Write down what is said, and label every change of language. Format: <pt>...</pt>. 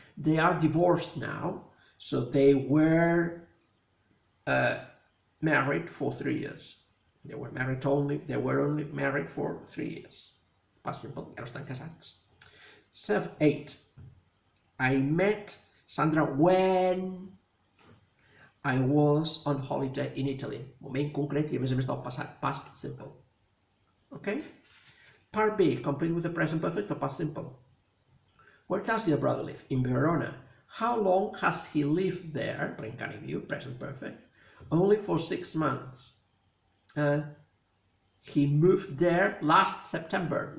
<en>They are divorced now, so they were married for 3 years. They were only married for 3 years. Past simple,</en> <ca>ja no estan casats.</ca> <en>8. I met Sandra when I was on holiday in Italy.</en> <ca>Moment concret i a més del passat, past simple.</ca> <en>Okay? Part B, complete with the present perfect or past simple. Where does your brother live? In Verona. How long has he lived there? Prencaniviu, present perfect. Only for 6 months. He moved there last September.</en>